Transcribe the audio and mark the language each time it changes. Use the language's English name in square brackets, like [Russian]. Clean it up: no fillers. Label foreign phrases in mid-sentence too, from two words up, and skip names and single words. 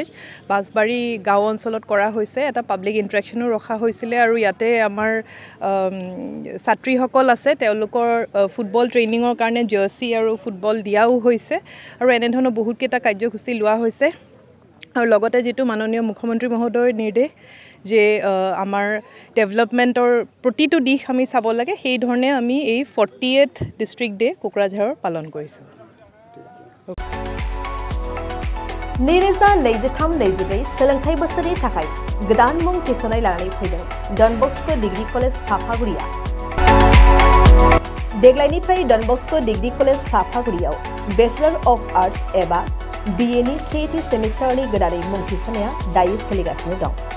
[Assamese] বাসবাৰী গাঁও অঞ্চলত কৰা হৈছে এটা [English] public interaction [Assamese] ৰখা হৈছিল আৰু ইয়াতে আমাৰ ছাত্ৰীসকল আছে তেওঁলোকৰ [English] football training [Assamese] কাৰণে জাৰ্সি আৰু ফুটবল দিয়াও হৈছে আৰু এনে ধৰণৰ বহুত কেইটা কাৰ্যসূচী লোৱা হৈছে আৰু লগতে যেটো মাননীয় মুখ্যমন্ত্ৰী মহোদয়ৰ নিৰ্দেশ যে আমাৰ ডেভেলপমেন্টৰ প্ৰতিটো দিশ আমি চাব লাগে সেই ধৰণে আমি এই 40th [English] district day [Assamese] কোকৰাঝাৰৰ পালন কৰিছোঁ [Bodo] Nireza Neijitam Neijibay सोलोंथाइ बोसोरनि थाखाय गोदान मुं थिसननाय लानानै फैदों डन बस्को डिग्री कलेज साफागुरिया देग्लायनिफ्राय डन बस्को डिग्री कलेज साफागुरियाव [English] Bachelor of Arts [Bodo] एबा BA नि सेथि सेमिस्टारनि गोदानै मुं थिसननाया दायो सोलिगासिनो दं